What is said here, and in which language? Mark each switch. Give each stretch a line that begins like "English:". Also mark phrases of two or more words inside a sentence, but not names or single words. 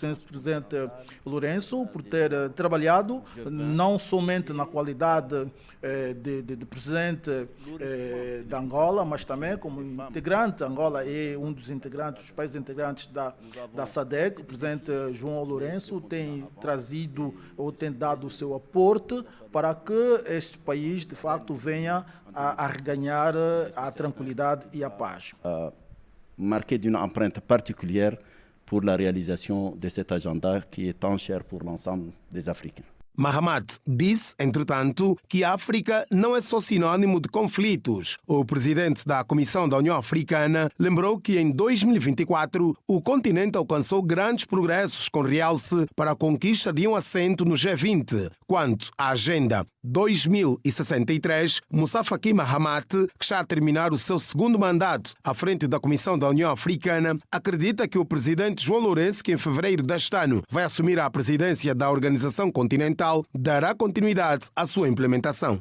Portuguese: Presidente Lourenço por ter trabalhado não somente na qualidade de presidente da Angola, mas também como integrante. Angola é um dos integrantes, dos países integrantes da SADC. O presidente João Lourenço tem trazido ou tem dado o seu aporte para que este país, de facto, venha a reganhar a tranquilidade e a paz.
French: Marqué d'une empreinte particulière pour la réalisation de cet agenda qui est tant cher pour l'ensemble des Africains.
Portuguese: Mahamat disse, entretanto, que a África não é só sinônimo de conflitos. O presidente da Comissão da União Africana lembrou que em 2024 o continente alcançou grandes progressos com realce para a conquista de um assento no G20. Quanto à Agenda 2063, Moussa Faki Mahamat, que está a terminar o seu segundo mandato à frente da Comissão da União Africana, acredita que o presidente João Lourenço, que em fevereiro deste ano vai assumir a presidência da Organização Continental, dará continuidade à sua implementação.